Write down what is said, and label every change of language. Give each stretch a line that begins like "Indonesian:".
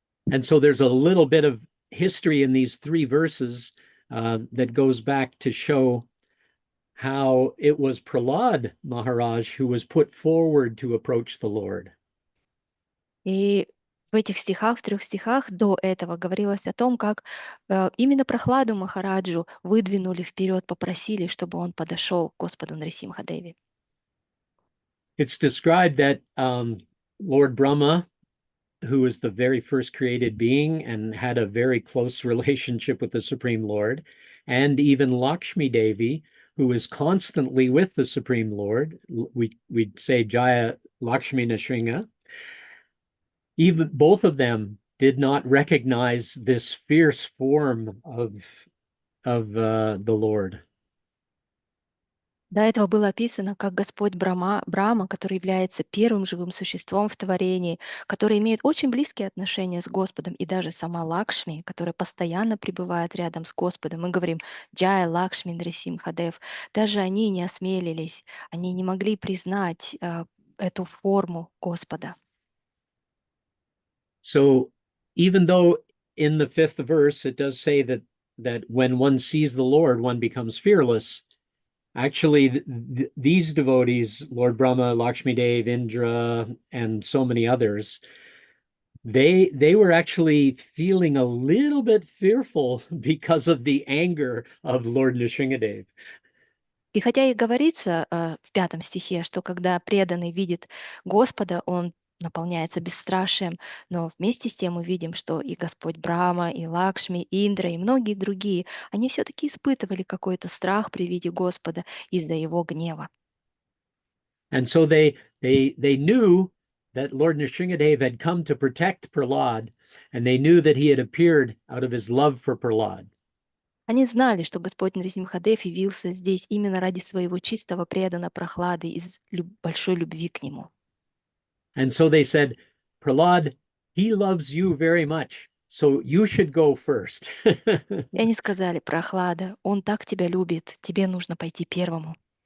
English: And so there's a little bit of history in these 3 verses that goes back to show how it was Prahlad Maharaj who was put forward to approach the Lord.
Russian: И в этих стихах, в 3 стихах до этого говорилось о том, как именно Прохладу Махараджу выдвинули вперед, попросили, чтобы он подошел к Господу Нрисимхадеве.
English: It's described that Lord Brahma, who is the very first created being and had a very close relationship with the Supreme Lord, and even Lakshmi Devi, who is constantly with the Supreme Lord, we'd say Jaya Lakshmi Nrsinga, even both of them did not recognize this fierce form of the Lord.
Russian: До этого было описано, как Господь Брахма, который является первым живым существом в творении, который имеет очень близкие отношения с Господом, и даже сама Лакшми, которая постоянно пребывает рядом с Господом. Мы говорим «Джая Лакшми Нрисимхадев». Даже они не осмелились, они не могли признать эту форму Господа.
English: So even though in the 5th verse it does say that when one sees the Lord, one becomes fearless, actually, these devotees, Lord Brahma, Lakshmi Dev, Indra, and so many others, they were actually feeling a little bit fearful because of the anger of Lord Nrsingadev.
Russian: И хотя и говорится в 5 стихе, что когда преданный видит Господа, он наполняется бесстрашием, но вместе с тем мы видим, что и Господь Брахма, и Лакшми, и Индра, и многие другие, они все-таки испытывали какой-то страх при виде Господа из-за его гнева.
English: And so they knew that Lord Nrsingadev had come to protect Prahlad, and they knew that he had appeared out of his love for Prahlad.
Russian: Они знали, что Господь Нрисимхадев явился здесь именно ради своего чистого предана Прохлады из большой любви к нему.
English: And so they said, Prahlad, he loves you very much, so you should go first.
Russian: И они сказали: Прохлада, он так тебя любит, тебе нужно пойти первому.